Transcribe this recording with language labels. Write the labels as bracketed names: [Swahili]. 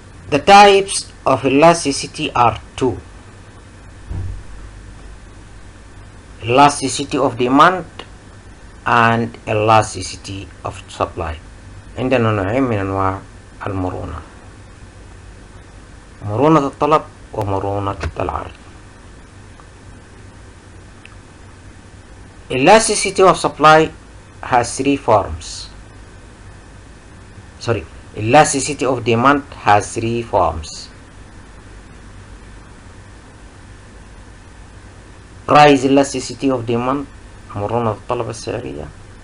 [English] The types of elasticity are two: elasticity of demand and elasticity of supply. [Arabic] عندنا نوعين من أنواع المرونة: مرونة الطلب ومرونة العرض. [English] Elasticity of supply has three forms. Elasticity of demand has three forms: price elasticity of demand، [Arabic] مرونة الطلب السعرية.